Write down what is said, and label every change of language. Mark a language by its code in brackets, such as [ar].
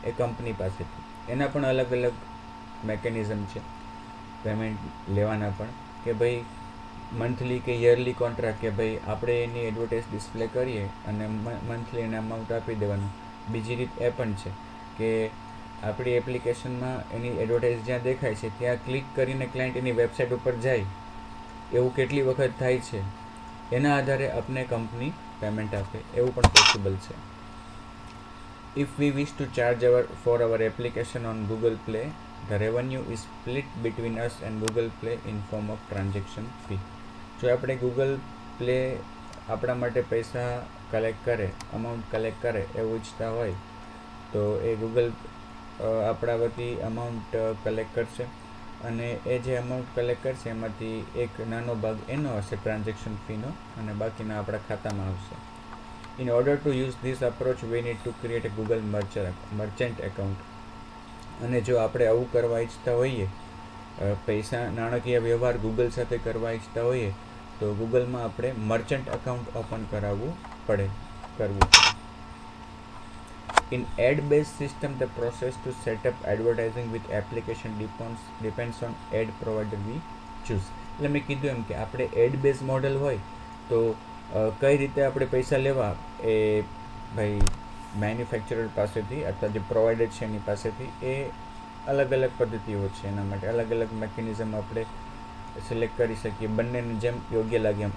[gu] એ company પાસેથી. એના પણ અલગ અલગ મેકેનિઝમ છે પેમેન્ટ લેવાના પણ, કે ભાઈ મંથલી કે યરલી કોન્ટ્રાક્ટ, કે ભાઈ આપણે એની એડવર્ટાઇઝ ડિસ્પ્લે કરીએ અને મંથલી એને અમાઉન્ટ આપી દેવાનું. બીજી રીત એ પણ છે કે આપણી એપ્લિકેશનમાં એની એડવર્ટાઇઝ જ્યાં દેખાય છે ત્યાં ક્લિક કરીને ક્લાયન્ટ એની વેબસાઇટ ઉપર જાય, એવું કેટલી વખત થાય છે, એના આધારે આપને કંપની પેમેન્ટ આપે, એવું પણ પોસિબલ છે. [en] If we wish to charge for our application on Google Play, the revenue is split between us and Google Play in form of transaction fee. [gu] જો આપણે ગૂગલ પ્લે આપણા માટે પૈસા કલેક્ટ કરે, અમાઉન્ટ કલેક્ટ કરે એવું ઈચ્છતા હોય તો એ ગૂગલ આપણા વતી અમાઉન્ટ કલેક્ટ કરશે, અને એ જે અમાઉન્ટ કલેક્ટ કરશે એમાંથી એક નાનો ભાગ એનો હશે ટ્રાન્ઝેક્શન ફીનો, અને બાકીના આપણા ખાતામાં આવશે. [en] In order to use this approach, we need to create a Google merchant account. [gu] અને જો આપણે આવું કરવા ઈચ્છતા હોઈએ, પૈસા નાણાકીય વ્યવહાર ગૂગલ સાથે કરવા ઈચ્છતા હોઈએ, તો ગૂગલમાં આપણે મર્ચન્ટ એકાઉન્ટ ઓપન કરવું પડે. [en] In ad-based system, the process to set up advertising with application depends on ad provider we choose. [gu] એટલે મેં કીધું એમ કે આપણે એડ બેઝ મોડલ હોય તો કઈ રીતે આપણે પૈસા લેવા, એ ભાઈ મેન્યુફેક્ચરર પાસેથી અથવા જે પ્રોવાઈડર છે એની પાસેથી, એ અલગ અલગ પદ્ધતિઓ છે. એના માટે અલગ અલગ મેકેનિઝમ આપણે સિલેક્ટ કરી શકીએ, બંનેને જેમ યોગ્ય લાગે એમ.